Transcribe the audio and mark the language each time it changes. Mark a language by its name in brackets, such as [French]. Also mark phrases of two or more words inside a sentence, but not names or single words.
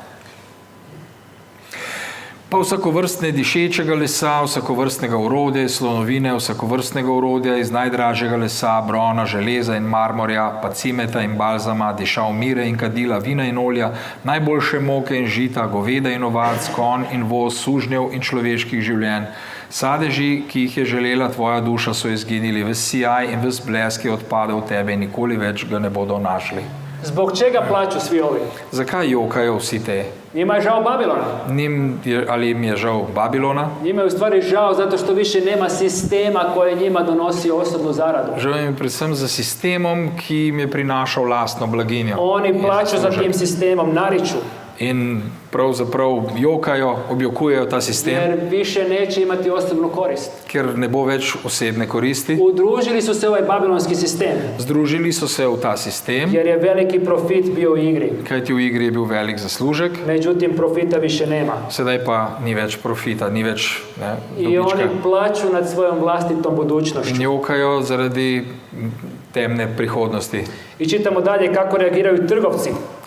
[Slovenian] Pa vsakovrstne dišečega lesa, vsakovrstnega orodja, slonovine, vsakovrstnega orodja iz najdražjega lesa, brona, železa in marmorja, pa cimeta in balzama, dišav mire in kadila, vina in olja, najboljše moke in žita, goveda in ovac, konj in voz, sužnjev in človeških življenj. Sadeži, ki jih je želela tvoja duša, so izginili, ves sijaj in ves blesk je odpadel v tebe in nikoli več ga ne bodo našli. [Croatian] Zbog čega plaću svi ovi? [Slovenian] Zakaj jokajo vsi te? [Croatian] Njima je žao Babilona. [Slovenian] Ali jim je žal Babilona? [Croatian] Njima je u stvari žao zato što više nema sistema koji njima donosi osobnu zaradu. [Slovenian] Žal jim je predvsem za sistemom, ki jim je prinašal lastno blaginjo. [Croatian] Oni plaću za tim sistemom, nariču. [Slovenian] In pravzaprav jokajo, objokujejo ta sistem, [Croatian] Jer više neće imati osobnu korist. [Slovenian] ker ne bo več osebne koristi. [Croatian] Udružili su se u ovaj babilonski sistem. [Slovenian] Združili so se v ta sistem, [Croatian] Jer je veliki profit bio u igri. [Slovenian] kajti v igri je bil velik zaslužek, [Croatian] Međutim, profita više nema. [Slovenian] sedaj pa ni več profita, ni več [Croatian] I [Slovenian] dobička. [Croatian] oni plaću nad svojom vlastitom budućnošću. [Slovenian] In jokajo zaradi temne prihodnosti. [Croatian] I čitamo dalje kako reagiraju trgovci.